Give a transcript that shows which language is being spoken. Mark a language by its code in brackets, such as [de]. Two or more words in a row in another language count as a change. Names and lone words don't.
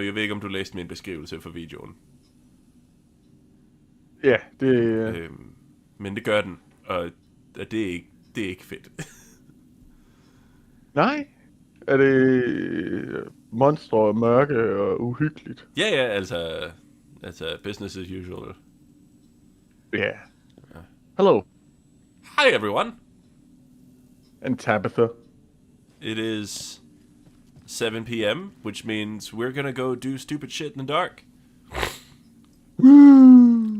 [da] Jeg ved ikke, om du læste min beskrivelse for videoen. Ja, det... Men det gør den, og det er ikke fedt. Nej. Er det monstre, mørke og uhyggeligt? Ja, altså [en] business as usual. Yeah. Hello. Hi, everyone. And Tabitha. It is 7 p.m., which means we're gonna go do stupid shit in the dark. Woo!